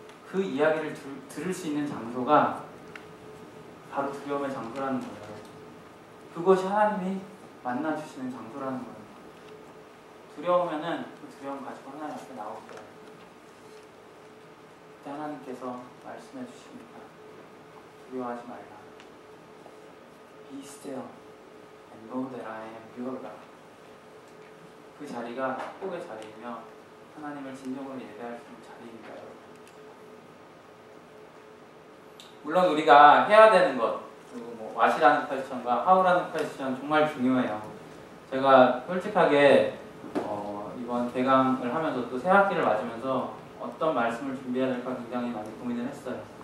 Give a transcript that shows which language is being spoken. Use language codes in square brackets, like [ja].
[ko] 그 이야기를 들을 수 있는 장소가 바로 두려움의 장소라는 거예요. 그것이 하나님이 만나주시는 장소라는 거예요. 두려우면은 그 두려움 가지고 하나님 앞에 나올 거예요. 그때 하나님께서 말씀해 주십니다. 두려워하지 말라. [en] Be still and know that I am your God. [ko] 그 자리가 축복의 자리이며 하나님을 진정으로 예배할 수 있는 자리입니다, 여러분. 물론 우리가 해야 되는 것, 그리고 뭐 what이라는 퀘스천과 how라는 퀘스천 정말 중요해요. 제가 솔직하게 이번 개강을 하면서 또 새 학기를 맞으면서 어떤 말씀을 준비해야 될까 굉장히 많이 고민을 했어요.